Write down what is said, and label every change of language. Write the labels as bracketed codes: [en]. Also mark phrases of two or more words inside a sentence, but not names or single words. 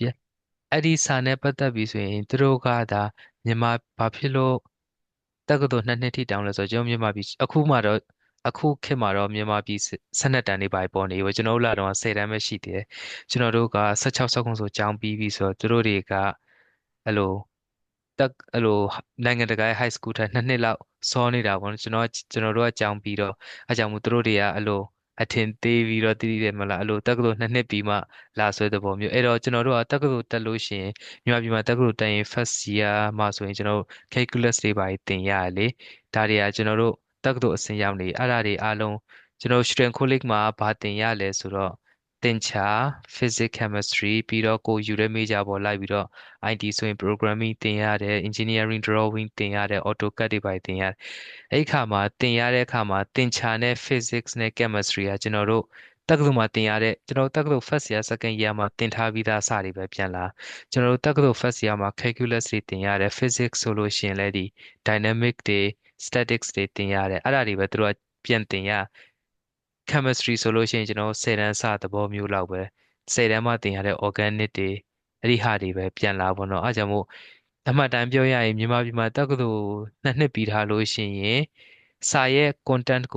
[my] မြန်မာပြည်အဲ့ဒီစာနဲ့ပတ်သက်ပြီးဆိုရင်သူတို့ကဒါမြန်မာဘာဖြစ်လို့တက္ကသိုလ်2 နှစ်ထိတောင်းလဲဆိုတော့ကျွန်တော်မြန်မာပြည်အခုခေတ်မှာတော့မြန်မာပြည်12တန်းနေပါပေါ်နေပြီကျွန်တော်တို့လာတော့ 10တန်းပဲရှိသေးတယ်ကျွန်တော်တို့က16 19ဆိုကျောင်းပြီးပြီဆိုတော့သူတို့တွေကအဲ့လိုအဲ့လိုနိုင်ငံတကာရဲ့ [en] high school [my] ထိုင်2 နှစ်လောက်စောနေတာ ပေါ့နော်ကျွန်တော်တို့ကကျောင်းပြီးတော့အဲကြောင့်မို့သူတို့တွေကအဲ့လိုအထင်သေးပြီးတော့တည်တည်တယ်မလားအဲ့လိုတက္ကသိုလ်2 နှစ်ပြီးမှလာဆွဲတဲ့ပုံမျိုးအဲ့တော့ကျွန်တော်တို့ကတက္ကသိုလ်တက်လို့ရှိရင်မြန်မာပြည်မှာတက္ကသိုလ်တက်ရင် [en] first year [my] မှာဆိုရင်ကျွန်တော်တို့ calculus တွေပါသင်ရတယ်လေဒါတွေကကျွန်တော်တို့တက္ကသိုလ်အဆင့်ရောက်နေအဲ့ဒါတွေအားလုံးကျွန်တော်တို့ [en] student college [my] မှာဘာသင်ရလဲဆိုတော့သင်္ချာ [en] physics chemistry [my] ပြီးတော့ကိုယူတဲ့ major ပေါ်လိုက်ပြီးတော့ IT ဆိုရင် programming သင်ရတယ် [en] engineering drawing [my] သင်ရတယ် AutoCAD တွေပါသင်ရတယ်အဲ့ဒီအခါမှာသင်ရတဲ့အခါမှာသင်္ချာနဲ့ physics နဲ့ chemistry ကကျွန်တော်တို့တ က္ကသိုလ်မှာသင်ရတဲ့ကျွန်တော်တို့တက္ကသိုလ် [en] first year second year [my] မှာသင်ထားပြီးသားအစာတွေပဲပြန်လာကျွန်တော်တို့တက္ကသိုလ် [en] first year [my] မှာ calculus တွေသင်ရတယ် physics ဆိုလို့ရှိရင်လည်းဒီ dynamic တွေ statics တွေသင်ရတယ်အဲ့ဒါတွေပဲသူတို့ကပြန်သင်ရ chemistry ဆိုလို့ရှိရင်ကျွန်တော်10တန်းစသဘောမျိုးလောက်ပဲ10တန်းမှသင်ရတဲ့ organic တွေအဲ့ဒီဟာတွေပဲပြန်လာပေါ့နော်အားကြောင့်မို့အမှတ်တမ်းပြောရရင်မြန်မာပြည်မှာတက္ကသိုလ်2 နှစ်ပြီးထားလို့ရှိရင်စာရဲ့ content ကို